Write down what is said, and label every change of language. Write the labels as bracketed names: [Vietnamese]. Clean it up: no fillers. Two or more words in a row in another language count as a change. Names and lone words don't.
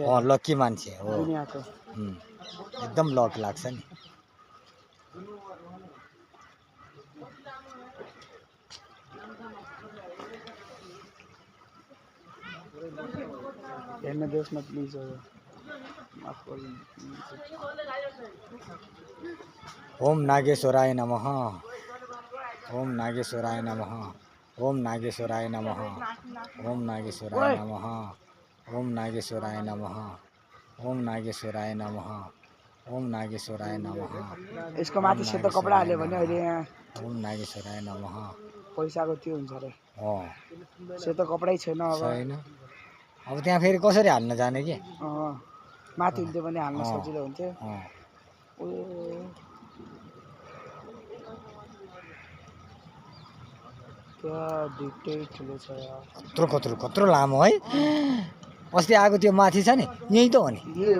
[Nepali] लकी मान्छे हो दुनियाको एकदम लक लाग्छ नि हेर्न देश न प्लिज हो [Sanskrit] ओम नागेश्वराय नमः ओम नागेश्वराय नमः ओम नागेश्वराय नमः ओम नागेश्वराय नमः ओम नागेश्वराय नमः ओम नागेश्वराय नमः ओम नागेश्वराय नमः [Nepali] यसको माथि सेतो कपडा हाल्यो भने अहिले यहाँ [Sanskrit] ओम नागेश्वराय नमः [Nepali] पैसाको त्यो हुन्छ रे हो सेतो कपडै छैन अब छैन अब त्यहाँ फेरि कसरी हाल्न जाने कि माथि हुन्थ्यो भने हाल्न सजिलो हुन्थ्यो कत्रो लामो है अस्ति आएको त्यो माथि छ नि यही त हो नि